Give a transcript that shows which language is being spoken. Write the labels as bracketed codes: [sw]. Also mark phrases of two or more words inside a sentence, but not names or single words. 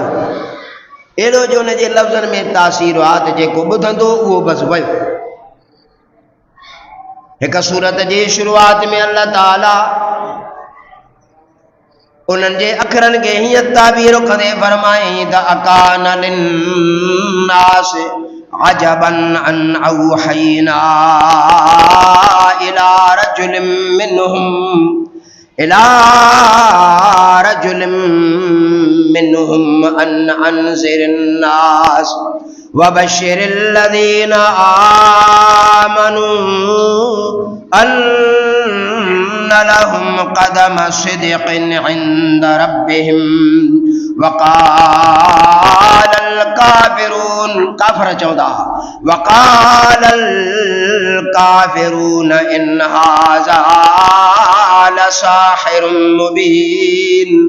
[sd] अहिड़ो जो हुन जे लफ़्ज़नि में तासीर आहे त जेको ॿुधंदो उहो बसि वियो। हिक सूरत जी शुरूआत में अल्लाह ताला उन्हनि जे अखरनि खे हीअं ताबीर कंदे फरमाई त [ar] أكان للناس عجبا أن أوحينا إلى رجل منهم أن أنذر الناس وبشر الذين آمنوا أن لهم قدم صدق عند ربهم وقال الكافرون. [sd] काफ़िर चवंदा [ar] وقال الكافرون إن هذا لساحر مبين.